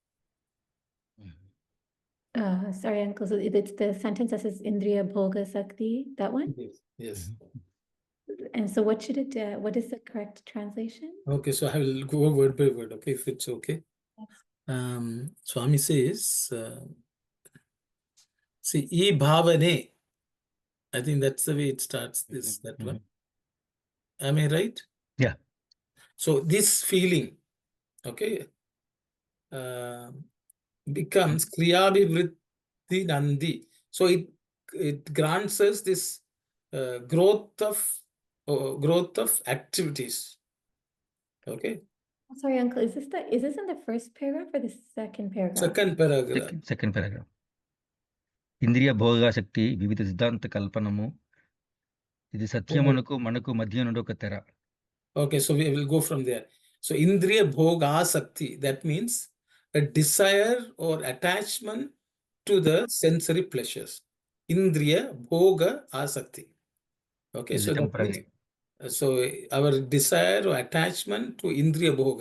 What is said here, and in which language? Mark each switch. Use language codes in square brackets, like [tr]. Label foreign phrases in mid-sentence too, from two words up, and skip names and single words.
[en] Sorry, Uncle. So it's the sentence that says [te] ఇంద్రియ భోగ శక్తి, [en] that one? Yes. And so what should it, what is the correct translation? Okay, so I will go word by word, okay, if it's okay. Swami says, see, [te] ఈ భావనే. [en] I think that's the way it starts, that one. Am I right? Yeah. So this feeling, okay, becomes [te] క్రియాభివృద్ధి నంది. [en] So it grants us this growth of activities. Okay. Sorry, Uncle, is this in the first paragraph or the second paragraph? Second paragraph. Second paragraph. [te] ఇంద్రియ భోగ శక్తి వివిధ సిద్ధాంత కల్పనము. ఇది సత్యమునకు మనకు మధ్య నుండి ఒక తెర. [en] Okay, so we will go from there. [te] So ఇంద్రియ భోగ శక్తి, [en] that means a desire or attachment to the sensory pleasures. [te] ఇంద్రియ భోగ ఆసక్తి. [en] Okay, so that means, so our desire or attachment to [te] ఇంద్రియ భోగ.